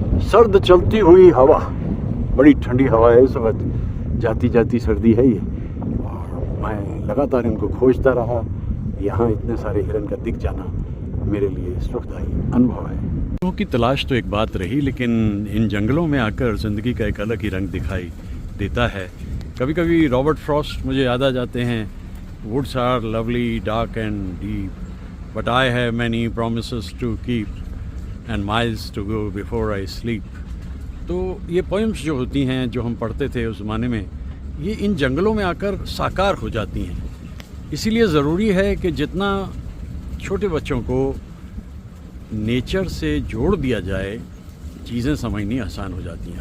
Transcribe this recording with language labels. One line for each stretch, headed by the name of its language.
Hindi: सर्द चलती हुई हवा, बड़ी ठंडी हवा है इस वक्त, जाती जाती सर्दी है ये, और मैं लगातार इनको खोजता रहा। यहाँ इतने सारे हिरन का दिख जाना मेरे लिए सुखदायी अनुभव है। की तलाश तो एक बात रही, लेकिन इन जंगलों में आकर ज़िंदगी का एक अलग ही रंग दिखाई देता है। कभी कभी रॉबर्ट फ्रॉस्ट मुझे याद आ जाते हैं,
English: Woods are lovely, dark and deep, but I have many promises to keep and miles to go before I sleep.
Hindi: तो ये पोएम्स जो होती हैं, जो हम पढ़ते थे उस ज़माने में, ये इन जंगलों में आकर साकार हो जाती हैं। इसीलिए ज़रूरी है कि जितना छोटे बच्चों को नेचर से जोड़ दिया जाए, चीज़ें समझनी आसान हो जाती हैं।